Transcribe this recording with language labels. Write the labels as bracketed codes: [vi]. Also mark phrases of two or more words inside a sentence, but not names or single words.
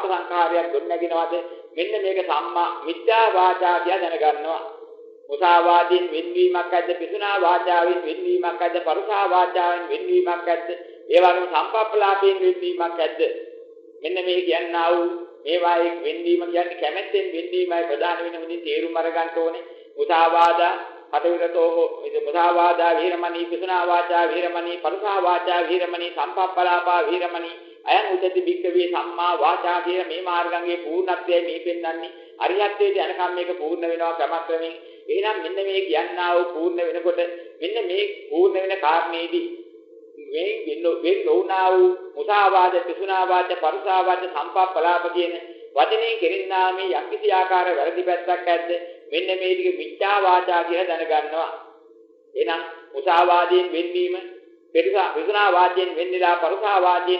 [si] සංකාරයක් ගොඩනගෙනවද මෙන්න මේක සම්මා මිත්‍යා වාචා කියලා දැනගන්නවා මුසාවාදයෙන් වෙන්වීමක් ඇද්ද පිසුනා වාචාවෙන් වෙන්වීමක් ඇද්ද පරුසා වාචාවෙන් වෙන්වීමක් ඇද්ද ඒ වගේම සම්පප්පලාපයෙන් වෙන්වීමක් ඇද්ද මෙන්න මේ කියන්නා වූ මේවායේ වෙන්වීම කියන්නේ කැමැත්තෙන් වෙන්වීමයි ප්‍රධාන වෙන මුදින් තේරුම් අරගන්න ඕනේ [pi] මුසාවාදා හතවිරතෝ මුසාවාදා වීරමණී පිසුනා වාචා වීරමණී පරුසා වාචා වීරමණී සම්පප්පලාපා වීරමණී අයං උච්චති භික්ඛවේ සම්මා වාචා [si] කියන මේ මාර්ගංගයේ පූර්ණත්වය මේ පෙන්වන්නේ අරිහත්ත්වයට යනකම් මේක පූර්ණ වෙනවා ක්‍රමක්‍රමයෙන් එහෙනම් මෙන්න මේ කියන්නා වූ පූර්ණ වෙනකොට මෙන්න මේ පූර්ණ වෙන කාරණේදී මේ වෙන්නෝනා වූ මුසාවාද පිසුනා වාච පරුසා වාච සම්පප්පලාප කියන වචනේ කෙරෙන්නා මේ යම්කිසි ආකාර වැරදි පැත්තක් ඇද්ද මෙන්න මේ ටික මිත්‍යා වාචා කියලා දැනගන්නවා එහෙනම් මුසාවාදයෙන් වෙන්වීම පිසුනා වාචයෙන් වෙන්නලා පරුසා වාචයෙන්